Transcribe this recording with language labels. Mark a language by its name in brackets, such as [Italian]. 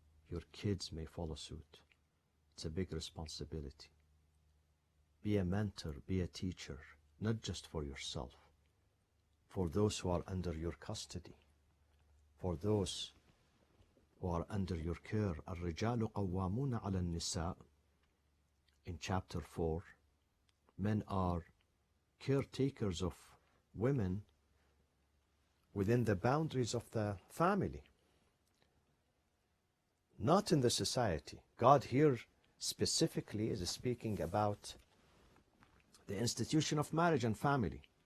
[English] Your kids may follow suit. It's a big responsibility. Be a mentor, be a teacher, not just for yourself, for those who are under your custody, for those who are under your care. [Arabic] الرجال قوامون على النساء. [English] In chapter 4, men are caretakers of women within the boundaries of the family, not in the society. God here specifically is speaking about the institution of marriage and family.